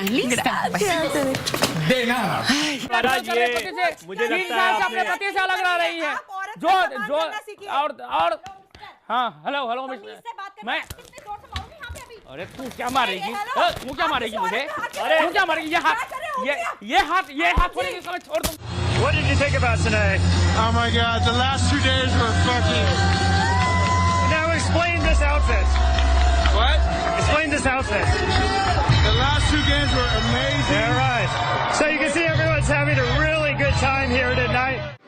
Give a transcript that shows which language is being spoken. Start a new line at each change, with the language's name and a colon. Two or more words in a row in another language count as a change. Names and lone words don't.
Spanish: ¿Lista? De nada.
Hindi: मुझे लगता है अपने पति से अलग रह रही है जो और हाँ हेलो मैं अरे तू क्या मारेगी तू क्या मारेगी मुझे तू क्या मारेगी ये हाथ छोड़ने के समय छोड़ दूँ.
English: What did you think about tonight? Oh my God, the last 2 days were fucking... Now explain this outfit. What? Explain this outfit. The last 2 games were amazing. All right. So you can see everyone's having a really good time here tonight.